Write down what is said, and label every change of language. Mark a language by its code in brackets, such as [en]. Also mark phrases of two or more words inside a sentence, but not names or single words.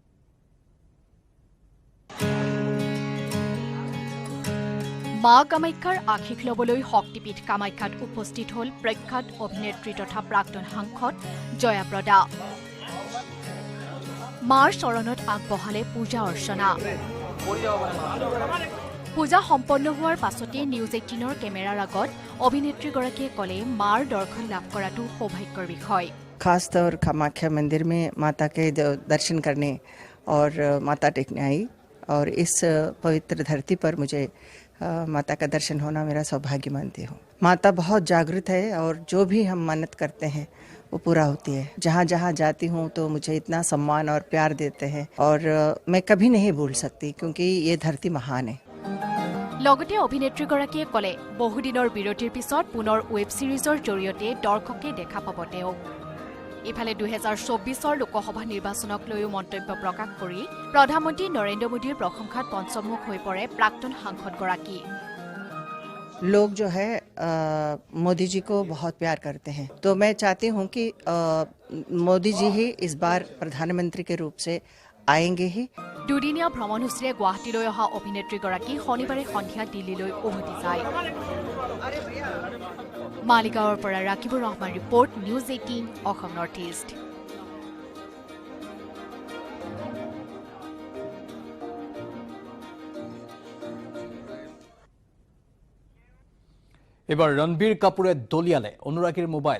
[as] মা কামাখ্যাৰ আশীষ ল'বলৈ শক্তিপীঠ কামাখ্যাত উপস্থিত হ'ল প্ৰখ্যাত অভিনেত্ৰী তথা প্ৰাক্তন সাংসদ জয়াপ্ৰদা। মাৰ চৰণত আগবঢ়ালে পূজা অৰ্চনা। পূজা সম্পন্ন হোৱাৰ পাছতে নিউজ 18ৰ কেমেৰাৰ আগত অভিনেত্ৰীগৰাকীয়ে ক'লে মাৰ দৰ্শন লাভ কৰাটো সৌভাগ্যৰ বিষয়। [hi] खासतौर कामाख्या मंदिर में माता के दर्शन करने और माता टेकने आई और इस पवित्र धरती पर मुझे माता का दर्शन होना मेरा सौभाग्य मानती हूँ। माता बहुत जागृत है और जो भी हम मन्नत करते हैं वो पूरा होती है। जहाँ जहाँ जाती हूँ तो मुझे इतना सम्मान और प्यार देते हैं और मैं कभी नहीं भूल सकती क्योंकि ये धरती महान है। [as] লগতে অভিনেত্ৰীগৰাকীয়ে ক'লে বহুদিনৰ বিৰতিৰ পিছত পুনৰ ৱেব ছিৰিজৰ জৰিয়তে দৰ্শকে দেখা পাব তেওঁক। ইফালে 2024 লোকসভা নিৰ্বাচনক লৈও মন্তব্য প্ৰকাশ কৰি প্ৰধানমন্ত্ৰী নৰেন্দ্ৰ মোদীৰ প্ৰশংসাত পঞ্চমুখ হৈ পৰে প্ৰাক্তন সাংসদগৰাকী। [hi] लोग जो है मोदी जी को बहुत प्यार करते हैं, तो मैं चाहती हूँ कि मोदी जी ही इस बार प्रधानमंत्री के रूप से आएंगे ही। [as] দুদিনীয়া ভ্ৰমণসূচীৰে গুৱাহাটীলৈ অহা অভিনেত্ৰীগৰাকী শনিবাৰে সন্ধিয়া দিল্লীলৈ উভতি যায়। মালিগাঁৱৰ পৰা ৰাকিবুৰ ৰহমান ৰিপৰ্ট, নিউজ 18 অসম নৰ্থ ইষ্ট। এবাৰ ৰণবীৰ কাপুৰে দলিয়ালে অনুৰাগীৰ মোবাইল।